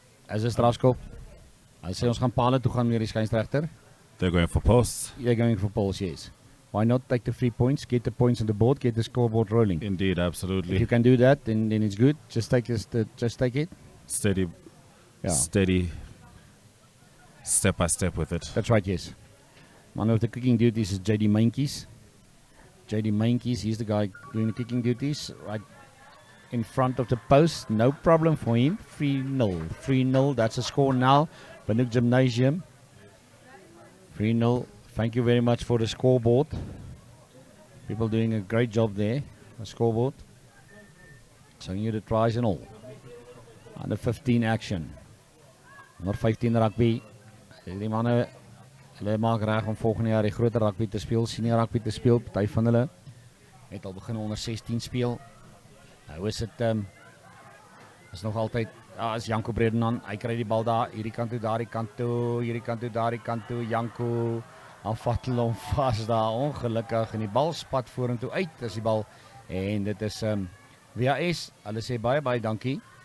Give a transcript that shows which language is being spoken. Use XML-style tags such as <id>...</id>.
<af>Is 'n strafskop. Hy sê ons gaan paal toe gaan meer die skynsregter.</af> <en>They're going for posts. They're going for posts, yes. Why not take the 3 points, get the points on the board, get the scoreboard rolling? Indeed, absolutely. If you can do that, then it's good. Just take it. Steady. Yeah. Steady. Step by step with it. That's right, yes. Man of the kicking duties is JD Mainkies. He's the guy doing the kicking duties. Right in front of the post. No problem for him. 3-0. 3-0. That's a score now. Windhoek Gymnasium. 3-0. Thank you very much for the scoreboard. People doing a great job there. The scoreboard. showing you the tries and all. Under 15 action.</en> <af>Onder 15 rugby. Die manne, hulle maak reg om volgende jaar die groter rugby te speel, senior rugby te speel. Party van hulle het al begin onder 16 speel. Nou is dit is nog altyd is Janko Bredenan. Hy kry die bal daar, hierdie kant toe, daardie kant toe, hierdie kant toe, daardie kant toe. Janko, dan vat hulle hom vas daar, ongelukkig, en die bal spat vorentoe uit, is die bal, en dit is WAS, hulle sê baie dankie.</af>